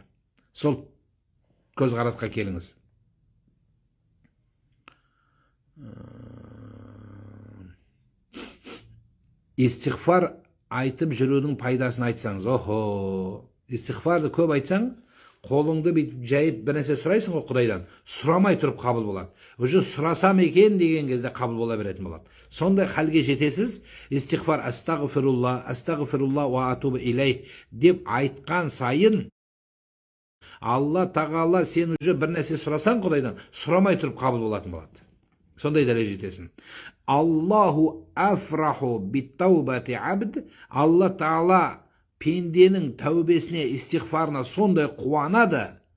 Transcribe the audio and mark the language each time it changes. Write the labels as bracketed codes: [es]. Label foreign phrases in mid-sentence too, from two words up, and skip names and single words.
[kk] Сол көзқарасқа келіңіз. Истиғфар айтып жүрудің пайдасын айтсаңыз, истиғфарды көп айтсаң, қолыңды жайып бір нәрсе сұрайсың ғой Құдайдан, сұрамай тұрып қабыл болады. Уже сұрасам екен деген кезде қабыл бола беретін болады. Сондай халге жетесіз, истиғфар [ar] أستغفر الله وأتوب إليه [kk] деп айтқан сайын Алла тағала сен уже бір нәрсе сұрасаң Құдайдан, сұрамай тұрып қабыл болатын болады. Сондай дәреже жетесің. [ar] الله أفرح بتوبة عبد. [kk] Алла тағала пенденің тәубесіне, истиғфарына сондай қуанады.